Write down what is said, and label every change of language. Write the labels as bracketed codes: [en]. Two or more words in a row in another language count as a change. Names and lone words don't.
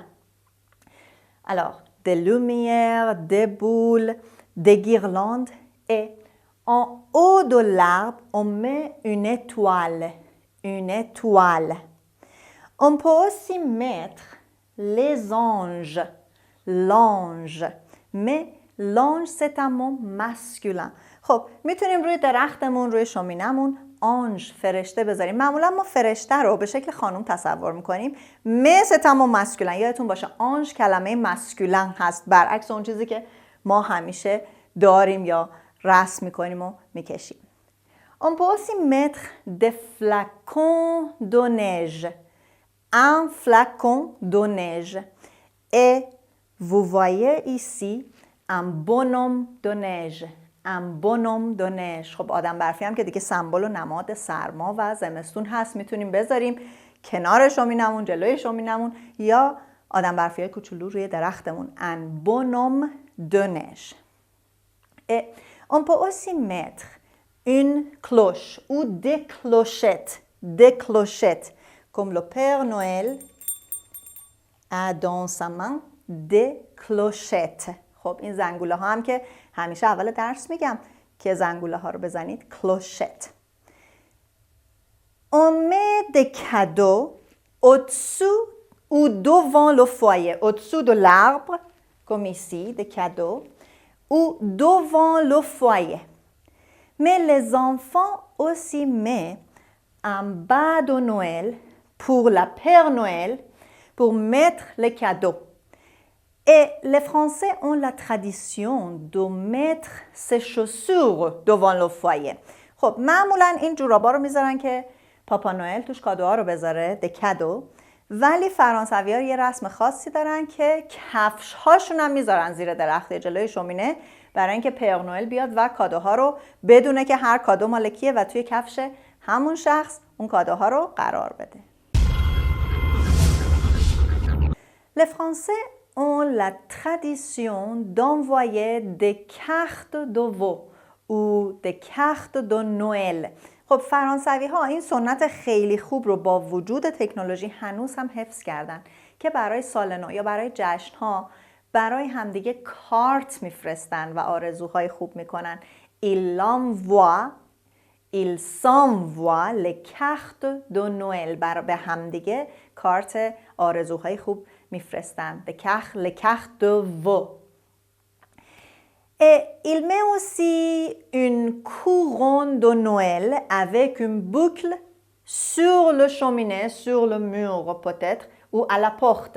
[fr] Alors, des lumières, des boules, des guirlandes et en haut de l'arbre, on met une étoile. On peut aussi mettre les anges, l'ange. Mais l'ange, c'est un mot masculin. [fa] خب میتونیم روی درختمون، روی شومینمون آنژ، فرشته بذاریم. معمولا ما فرشته رو به شکل خانم تصور میکنیم. مثل تمام مسکولن. یادتون باشه آنژ کلمه مسکولن هست، برعکس اون چیزی که ما همیشه داریم یا رسم میکنیم و میکشیم. [fr] On peut aussi mettre des flacons de neige. Un flacon de neige. Et vous voyez ici un bonhomme de neige. [fa] خب آدم برفی هم که دیگه سمبل و نماد سرما و زمستون هست، میتونیم بذاریم کنار شومینمون، جلوی شومینمون یا آدم برفی های کوچولو روی درختمون. [fr] Un bonhomme de neige. Et on peut aussi mettre une cloche ou des clochettes. Comme le Père Noël a dans sa main des clochettes. [fa] خب این زنگوله ها هم که همیشه اول درس میگم که زنگوله ها رو بزنید. [fr] clochette. On met des cadeaux au-dessous ou devant le foyer. Au-dessous de l'arbre, comme ici, des cadeaux, ou devant le foyer. Mais les enfants aussi mettent un bas de Noël pour la Père Noël pour mettre les cadeaux. Et les Français ont la tradition de mettre ses chaussures devant le foyer. [fa] خب معمولا این جورابا رو میذارن که پاپا نوئل توش کادوها رو بذاره، [fr] des cadeaux. [fa] ولی فرانسوی‌ها یه رسم خاصی دارن که کفش هاشون هم میذارن زیر درخت جلوی شومینه برای اینکه پیر نوئل بیاد و کادوها رو بدونه که هر کادو مال کیه و توی کفش همون شخص اون کادوها رو قرار بده. [fr] Les Français ont la tradition d'envoyer des cartes de vœux ou des cartes de Noël. [fa] خب فرانسوی ها این سنت خیلی خوب رو با وجود تکنولوژی هنوز هم حفظ کردن که برای سال نو یا برای جشن ها برای همدیگه کارت میفرستن و آرزوهای خوب میکنن. [fr] Il s'envoie les cartes de Noël. [fa] به همدیگه کارت آرزوهای خوب میفرستن. [fr] Les cartes de vœux. Et il met aussi une couronne de Noël avec une boucle sur le cheminée, sur le mur peut-être, ou à la porte.